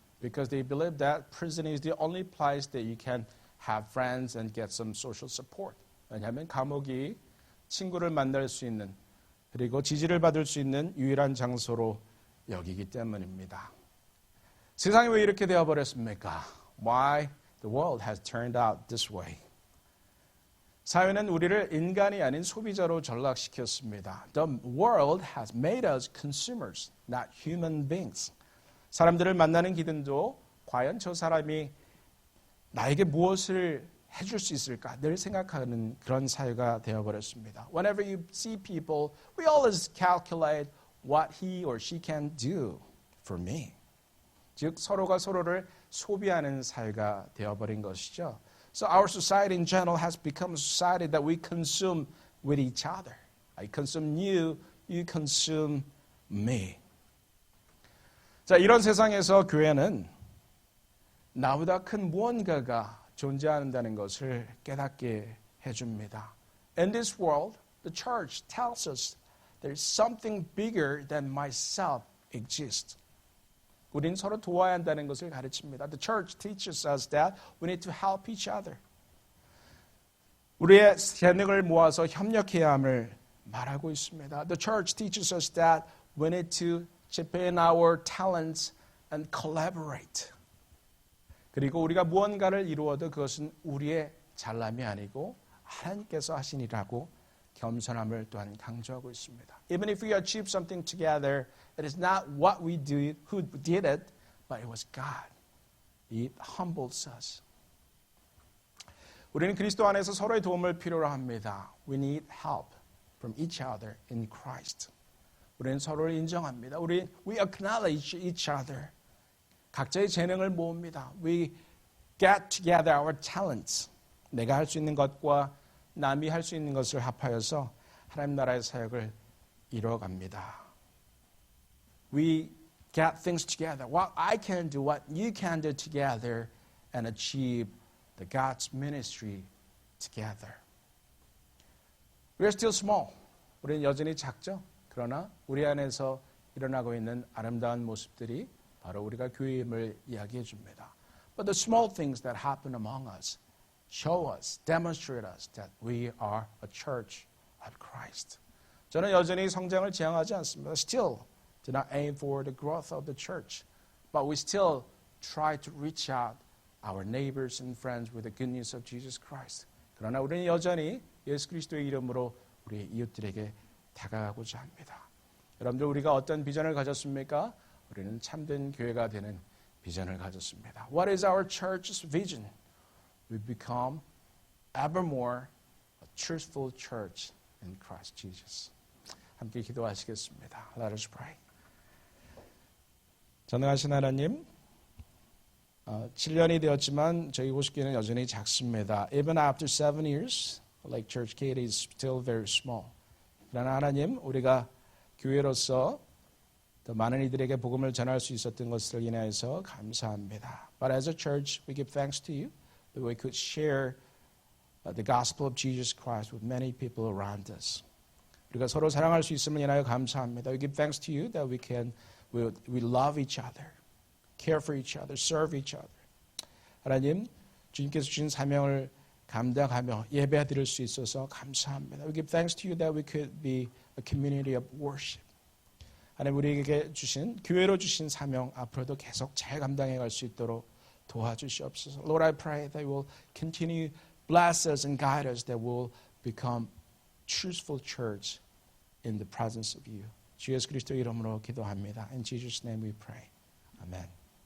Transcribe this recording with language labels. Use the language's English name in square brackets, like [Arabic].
[English] Because they believe that prison is the only place that you can have friends and get some social support. [Korean] 왜냐하면 감옥이 친구를 만날 수 있는 그리고 지지를 받을 수 있는 유일한 장소로 여기기 때문입니다. 세상이 왜 이렇게 되어버렸습니까? [English] Why the world has turned out this way? [Korean] 사회는 우리를 인간이 아닌 소비자로 전락시켰습니다. [English] The world has made us consumers, not human beings. [Korean] 사람들을 만나는 기준도 과연 저 사람이 나에게 무엇을 해줄 수 있을까 늘 생각하는 그런 사회가 되어버렸습니다. [English] Whenever you see people, we always calculate what he or she can do for me. [Korean] 즉 서로가 서로를 소비하는 사회가 되어버린 것이죠. [English] So our society in general has become a society that we consume with each other. I consume you, you consume me. [Korean] 자, 이런 세상에서 교회는 나보다 큰 무언가가 존재한다는 것을 깨닫게 해줍니다. [English] In this world, the church tells us there's something bigger than myself exists. [Korean] 우린 서로 도와야 한다는 것을 가르칩니다. [English] The church teaches us that we need to help each other. [Korean] 우리의 재능을 모아서 협력해야 함을 말하고 있습니다. [English] The church teaches us that we need to chip in our talents and collaborate. [Korean] 그리고 우리가 무언가를 이루어도 그것은 우리의 잘남이 아니고 하나님께서 하신 일이라고 겸손함을 또한 강조하고 있습니다. [English] Even if we achieve something together, it is not what we do, who did it, but it was God. It humbles us. [Korean] 우리는 그리스도 안에서 서로의 도움을 필요로 합니다. [English] We need help from each other in Christ. [Korean] 우리는 서로를 인정합니다. [English] We acknowledge each other. [Korean] 각자의 재능을 모읍니다. [English] We get together our talents. [Korean] 내가 할 수 있는 것과 남이 할 수 있는 것을 합하여서 하나님 나라의 사역을 이뤄갑니다. [English] We get things together. What I can do, what you can do together and achieve the God's ministry together. We are still small. [Korean] 우리는 여전히 작죠. 그러나 우리 안에서 일어나고 있는 아름다운 모습들이 바로 우리가 교회임을 이야기해 줍니다. [English] But the small things that happen among us show us, demonstrate us that we are a church of Christ. [Korean] 저는 여전히 성장을 지향하지 않습니다. [English] Still do not aim for the growth of the church, but we still try to reach out our neighbors and friends with the good news of Jesus Christ. [Korean] 그러나 우리는 여전히 예수 그리스도의 이름으로 우리 이웃들에게 다가가고자 합니다. 여러분들 우리가 어떤 비전을 가졌습니까? 우리는 참된 교회가 되는 비전을 가졌습니다. [English] What is our church's vision? We become ever more a truthful church in Christ Jesus. [Korean] 함께 기도하시겠습니다. [English] Let us pray. [Korean] 전능하신 하나님, 7년이 되었지만 저희 호식교회는 여전히 작습니다. [English] Even after 7 years, Lake Church Katy is still very small. [Korean] 그러나 하나님, 우리가 교회로서 더 많은 이들에게 복음을 전할 수 있었던 것을 인하여서 감사합니다. [English] But as a church, we give thanks to you that we could share the gospel of Jesus Christ with many people around us. [Korean] 우리가 서로 사랑할 수 있음을 인하여 감사합니다. [English] We give thanks to you that we love each other, care for each other, serve each other. [Korean] 하나님, 주님께서 주신 사명을 감당하며 예배드릴 수 있어서 감사합니다. [English] We give thanks to you that we could be a community of worship. [Korean] 하나님, 우리에게 주신 교회로 주신 사명 앞으로도 계속 잘 감당해 갈 수 있도록 도와주시옵소서. [English] Lord, I pray that you will continue bless us and guide us, that we'll become truthful church in the presence of you. [Korean] 주 예수 그리스도 이름으로 기도합니다. [English] In Jesus' name we pray. Amen.